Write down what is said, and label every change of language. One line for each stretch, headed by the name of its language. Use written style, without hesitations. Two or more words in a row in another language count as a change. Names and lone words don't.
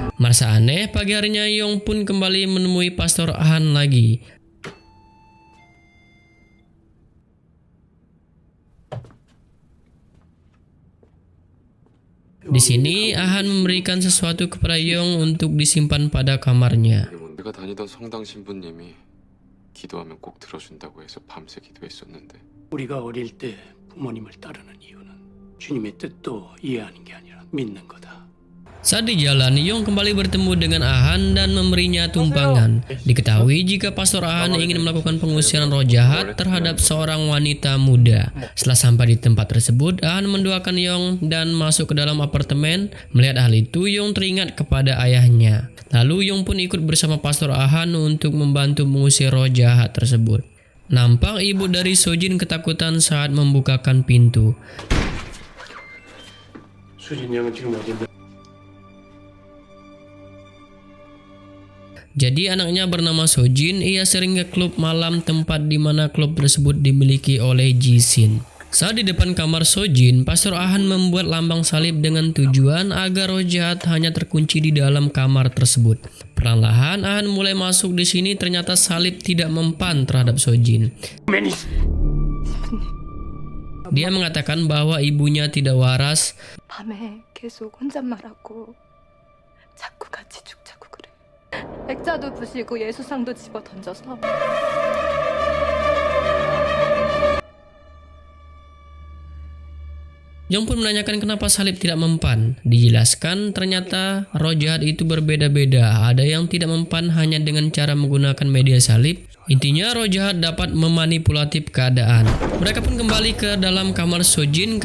Indonesian: Merasa aneh, pagi harinya Yong pun kembali menemui Pastor Han lagi. Di sini Ahan memberikan sesuatu kepada Yong untuk disimpan pada kamarnya.
Korean: 내가 다니던 성당 신부님이 기도하면 꼭 들어준다고 해서 밤새 기도했었는데 우리가 어릴 때 부모님을 따르는 이유는 주님의 뜻도 이해하는 게 아니라 믿는 거다.
Indonesian: Saat di jalan, Yong kembali bertemu dengan Ahan dan memberinya tumpangan. Diketahui jika Pastor Ahan ingin melakukan pengusiran roh jahat terhadap seorang wanita muda. Setelah sampai di tempat tersebut, Ahan mendoakan Yong dan masuk ke dalam apartemen. Melihat hal itu, Yong teringat kepada ayahnya. Lalu Yong pun ikut bersama Pastor Ahan untuk membantu mengusir roh jahat tersebut. Nampak ibu dari Sojin ketakutan saat membukakan pintu.
Korean: 수진 양은 지금 어딘데?
Indonesian: Jadi anaknya bernama Sojin, ia sering ke klub malam, tempat di mana klub tersebut dimiliki oleh Jishin. Saat di depan kamar Sojin, Pastor Ahan membuat lambang salib dengan tujuan agar roh jahat hanya terkunci di dalam kamar tersebut. Perlahan Ahan mulai masuk di sini, ternyata salib tidak mempan terhadap Sojin. Dia mengatakan bahwa ibunya tidak waras.
Korean: 밤에 계속 혼잣말하고 자꾸 같이 죽자고 그래. 액자도 부시고 예수상도 집어 던져서
Indonesian: Yong pun menanyakan kenapa salib tidak mempan. Dijelaskan ternyata roh jahat itu berbeda-beda. Ada yang tidak mempan hanya dengan cara menggunakan media salib. Intinya roh jahat dapat memanipulatif keadaan. Mereka pun kembali ke dalam kamar Sojin.